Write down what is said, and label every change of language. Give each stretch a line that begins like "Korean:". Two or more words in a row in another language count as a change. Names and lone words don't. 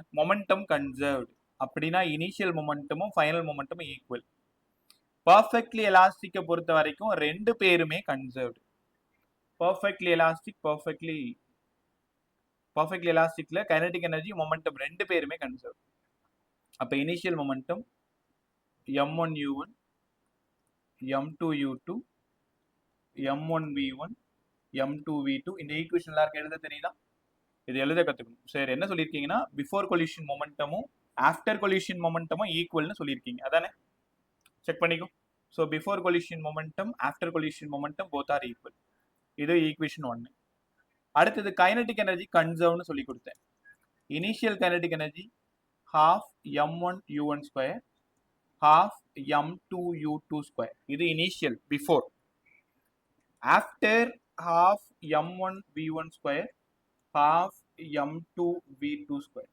English: momentum conserved
Tamil: அப்படின்னா
English: initial momentumum final momentumum equal. perfectly elastic
Tamil: பொறுத்த வரைக்கும் ரெண்டு பேருமே கன்சர்வ்டு.
English: perfectly elastic kinetic energy momentum
Tamil: ரெண்டு பேருமே கன்சர்வ். அப்ப
English: initial momentum
Tamil: m1 u1, m2 u2, m1 v1, m2 v2. இந்த ஈக்குவேஷன் எல்லாருக்கும் எழுத தெரியுதா? இது எழுத கத்துக்கணும். சரி, என்ன சொல்லியிருக்கீங்கன்னா
English: before collision momentumum after collision momentumum equal
Tamil: சொல்லியிருக்கீங்க, அதானே? செக் பண்ணிக்கோ.
English: so before collision momentum after collision momentum both are equal.
Tamil: இது ஈக்குவேஷன் 1. அடுத்தது
English: kinetic energy conserve
Tamil: சொல்லி கொடுத்தேன்.
English: initial kinetic energy half m1 u1 square, half m2 u2 square. இது initial before. after half m1 v1 square, half m2 v2 square.